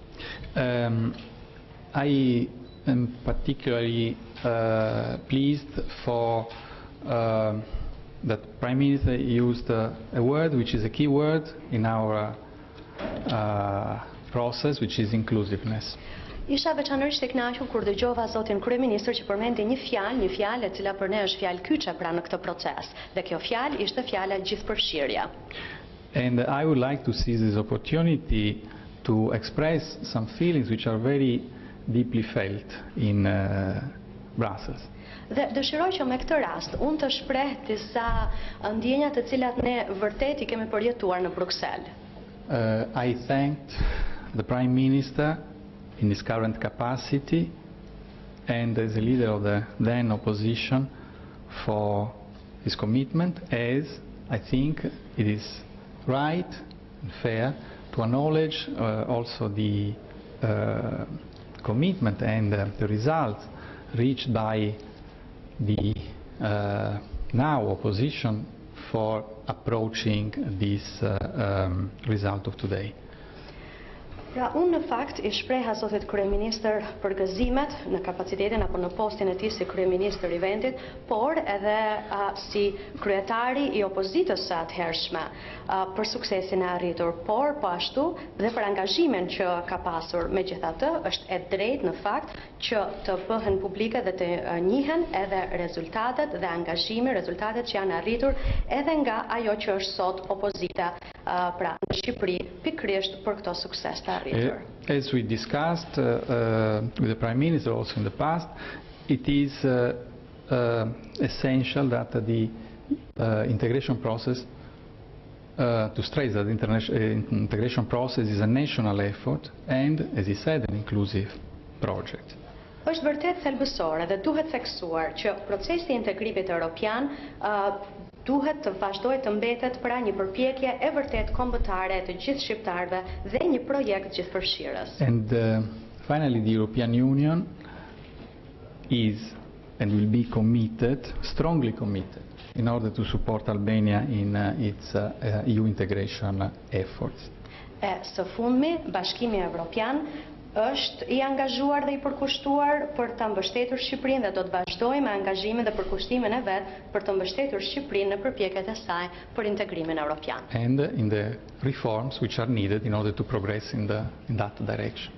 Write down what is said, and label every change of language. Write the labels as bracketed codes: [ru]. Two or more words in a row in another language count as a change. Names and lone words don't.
[en] I am particularly pleased for that Prime Minister used a word which is a key word in our process, which is inclusiveness. [sq] Isha veçanërisht e kënaqur kur dëgjova zotin kryeministër që përmendi një fjalë e cila për ne është fjalë kyçe pra në këtë proces, dhe kjo fjalë ishte fjala gjithëpërfshirja. [en] And I would like to seize this opportunity to express some feelings which are very deeply felt in Brussels. [sq] Dhe dëshiroj që me këtë rast unë të shpreh disa ndjenja të cilat ne vërtet I kemi përjetuar në Bruxelles. [en] I thanked the Prime Minister in his current capacity and as a leader of the then opposition for his commitment, as I think it is right and fair to acknowledge also the commitment and the results reached by the now opposition for approaching this result of today. [sq] Pra unë në fakt I shpreha zotit kryeministër për gëzimet në kapacitetin apo në postin e tij si kryeministër I vendit, por edhe si kryetari I opozitës së atëhershme për suksesin e arritur, por po ashtu dhe për angazhimin që ka pasur. Megjithatë, është e drejtë në fakt që të bëhen publike dhe të njihen edhe rezultatet dhe angazhimi, rezultatet që janë arritur edhe nga ajo që është sot opozita pra në Shqipëri pikërisht për këto sukses të arritur. [en] As we discussed with the Prime Minister also in the past, it is essential that the integration process, to stress that the integration process is a national effort and, as he said, an inclusive project. [sq] Është vërtet thelbësore dhe duhet theksuar që procesi I integrimit evropian duhet të vazhdojë të mbetet pra një përpjekje e vërtet kombëtare të gjithë shqiptarëve dhe një projekt gjithëpërfshirës. [en] And finally, the European Union is and will be committed, strongly committed, in order to support Albania in its EU integration efforts. [sq] E së fundmi, Bashkimi Evropian është I angazhuar dhe I përkushtuar për të mbështetur Shqipërinë dhe do të vazhdojë me angazhimin dhe përkushtimin e vet për të mbështetur Shqipërinë në përpjekjet e saj për integrimin evropian. [en] And in the reforms which are needed in order to progress in that direction.